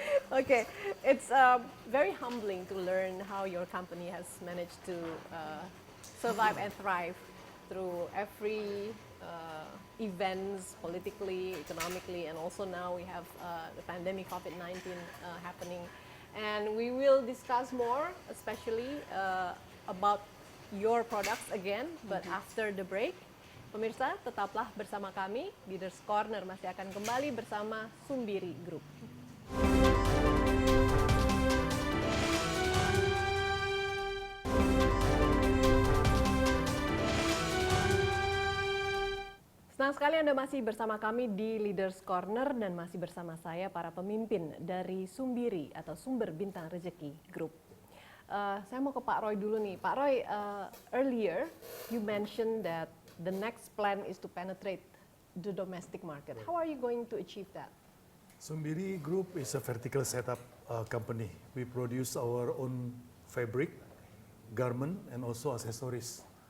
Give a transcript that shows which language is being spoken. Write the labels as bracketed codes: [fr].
[en] Okay, it's very humbling to learn how your company has managed to survive and thrive through every events, politically, economically, and also now we have the pandemic COVID-19 happening. And we will discuss more, especially about your products again, but after the break. [id] Pemirsa, tetaplah bersama kami. Leaders Corner masih akan kembali bersama Sumbiri Group. Senang sekali Anda masih bersama kami di Leaders Corner dan masih bersama saya para pemimpin dari Sumbiri atau Sumber Bintang Rezeki Group. Saya mau ke Pak Roy dulu nih. [en] Pak Roy, earlier you mentioned that the next plan is to penetrate the domestic market. How are you going to achieve that? Sumbiri Group is a vertical setup company. We produce our own fabric, garment, and also accessories.